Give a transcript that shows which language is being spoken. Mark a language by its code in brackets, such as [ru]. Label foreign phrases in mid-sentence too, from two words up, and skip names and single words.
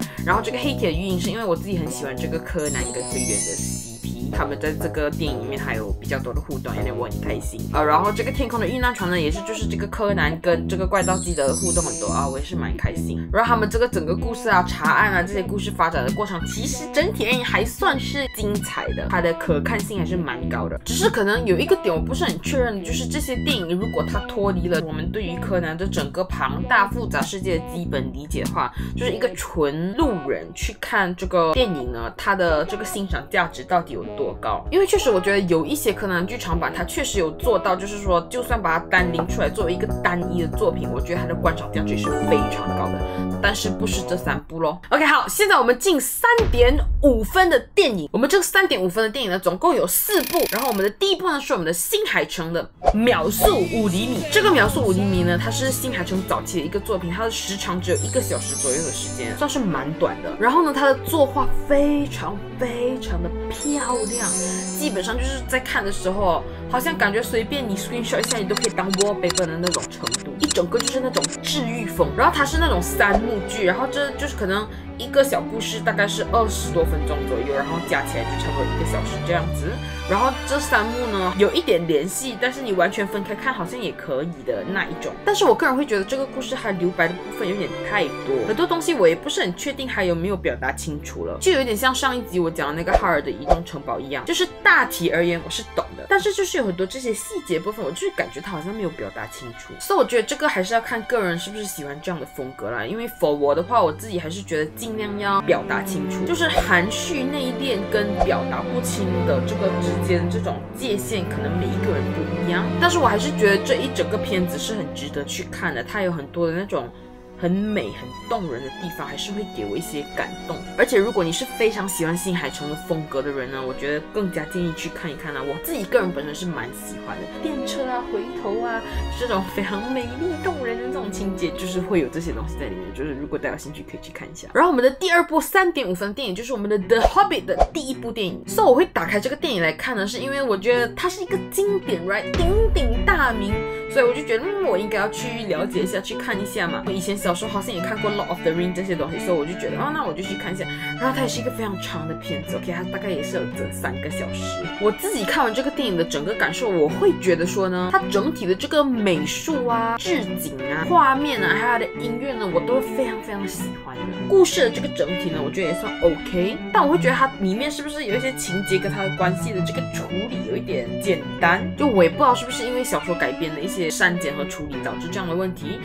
[zh] 然後這個黑鐵的魚影是因為我自己很喜歡這個柯南跟灰原的CP，他們在這個電影裡面還有比較多的互動，因為我很開心然後這個天空的遇難船呢，也是就是這個柯南跟這個怪盜基德的互動很多啊，我也是蠻開心。然後他們這個整個故事啊、查案啊這些故事發展的過程，其實整體而言還算是精彩的，它的可看性還是蠻高的。只是可能有一個點我不是很確認，就是這些電影如果它脫離了我們對於柯南的整個龐大複雜世界的基本理解的話，就是一個純路人去看這個電影呢，它的這個欣賞價值到底有多高，因為確實我覺得有一些柯南劇場版它確實有做到，就是說就算把它單拎出來作為一個單一的作品，我覺得它的觀賞價值也是非常高的，但是不是這3部咯。OK， 好，現在我們進3.5分的電影，我們這個3.5分的電影呢，總共有4部，然後我們的第一部呢是我們的新海誠的秒速5厘米，這個秒速5厘米呢，它是新海誠早期的一個作品，它的時長只有1個小時左右的時間，算是蠻短的。然後呢，它的作畫非常的漂亮，基本上就是在看的时候，好像感覺隨便你 screenshot 一下，你都可以當 wallpaper 的那種程度，一整個就是那種治癒風。然後它是那種3幕劇，然後這就是可能一個小故事大概是20多分鐘左右，然後加起來就差不多1個小時這樣子。然後這3幕呢有一點聯繫，但是你完全分開看好像也可以的那一種。但是我個人會覺得這個故事它留白的部分有點太多，很多東西我也不是很確定還有沒有表達清楚了，就有點像上一集我講的那個哈爾的移動城堡一樣，就是大體而言我是懂的，但是就是有很多這些細節部分，我就是感覺它好像沒有表達清楚。所以我覺得這個還是要看個人是不是喜歡這樣的風格啦。因為 for 我的話，我自己還是覺得盡量要表達清楚，就是含蓄內斂跟表達不清的這個之間這種界限，可能每一個人不一樣。但是我還是覺得這一整個片子是很值得去看的，它有很多的那種很美很動人的地方，还是会给我一些感动。而且如果你是非常喜歡新海誠的風格的人呢，我覺得更加建議去看一看啊。我自己個人本身是蠻喜歡的，電車啊、回頭啊，這種非常美麗動人的這種情節，就是會有這些東西在裡面。就是如果大家有興趣可以去看一下。然後我們的第二部3.5分電影就是我們的 The Hobbit 的第一部電影。所以我會打開這個電影來看呢，是因為我覺得它是一個經典 ，right， 鼎鼎大名。所以我就覺得，我應該要去了解一下，去看一下嘛。我以前小時候好像也看過《Lord of the Ring》這些東西，所以我就覺得，那我就去看一下。然後它也是一個非常長的片子 ，OK， 它大概也是有整3 個小時。我自己看完這個電影的整個感受，我會覺得說呢，它整體的這個美術啊、置景啊、畫面啊，還有它的音樂呢，我都非常喜歡的。故事的這個整體呢，我覺得也算 OK， 但我會覺得它裡面是不是有一些情節跟它的關係的這個處理有一點簡單，就我也不知道是不是因為小說改編的一些刪減和處理導致這樣的問題。